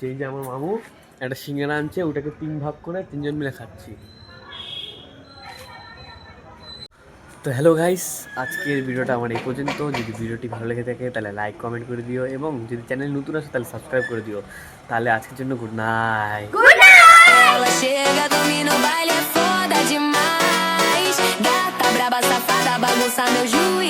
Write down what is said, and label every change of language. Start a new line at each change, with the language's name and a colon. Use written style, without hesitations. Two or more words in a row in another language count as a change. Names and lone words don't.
Bangla: এই যে আমার মামু একটা সিঙ্গারা আনছে, ওটাকে 3 ভাগ করে 3 জন মিলে খাচ্ছি। তো
English: hello guys,
Bangla: আজকের ভিডিওটা আমার এই পর্যন্ত। যদি ভিডিওটি ভালো লেগে থাকে তাহলে
English: like comment
Bangla: করে দিও, এবং যদি চ্যানেল নতুন আসে তাহলে সাবস্ক্রাইব করে দিও। তাহলে আজকের জন্য
English: good night.
Portuguese: Ela chega, domina o baile, é foda demais. Gata braba, safada, bagunça meu juiz.